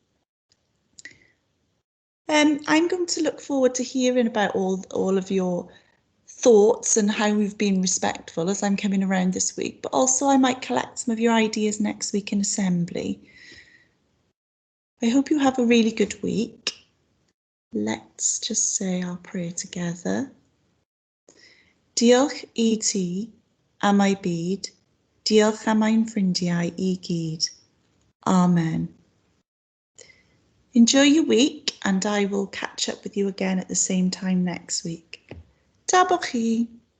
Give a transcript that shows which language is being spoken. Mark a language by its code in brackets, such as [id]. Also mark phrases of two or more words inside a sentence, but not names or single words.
[en] I'm going to look forward to hearing about all of your thoughts and how we've been respectful as I'm coming around this week, but also I might collect some of your ideas next week in assembly. I hope you have a really good week. Let's just say our prayer together. [cy] Diolch I ti am I byd. Diolch am ein ffrindiau I gyd. Amen. [en] Enjoy your week and I will catch up with you again at the same time next week. [cy] Ta bo chi.